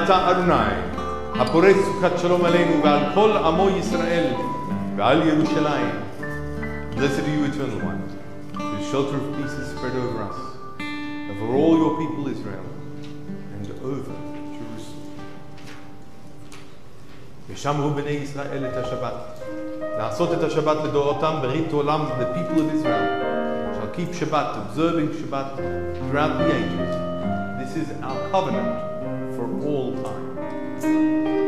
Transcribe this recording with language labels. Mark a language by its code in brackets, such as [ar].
[he] Adonai, הפורש סוכת שלום עלינו ועל כל עמו ישראל ועל ירושלים. [en] Blessed are you, Eternal One, whose shelter of peace is spread over us, over all your people Israel, and over Jerusalem. [he] ושמרו בני ישראל את השבת, לעשות את השבת לדורותם ברית עולם. [en] The people of Israel shall keep Shabbat, observing Shabbat throughout the ages. This is our covenant for all time.